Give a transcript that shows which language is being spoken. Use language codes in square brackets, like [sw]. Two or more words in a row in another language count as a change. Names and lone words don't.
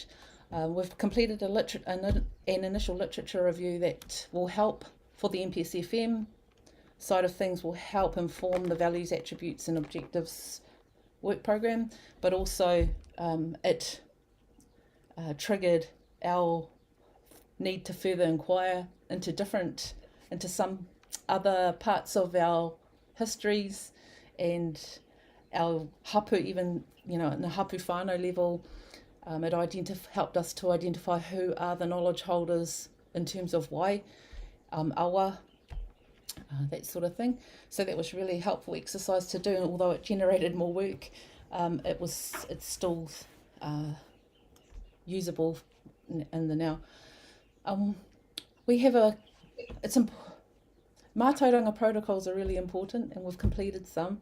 [en] We've completed an initial literature review that will help for the Npsfm side of things, will help inform the values, attributes and objectives work program, but also it triggered our need to further inquire into some other parts of our histories and our hapu, even, in the [mi] hapu whānau [en] level. It helped us to identify who are the knowledge holders in terms of [mi] wai, awa, [en] that sort of thing. So that was really helpful exercise to do, and although it generated more work, it's still usable in the now. We have Mataranga Protocols are really important, and we've completed some.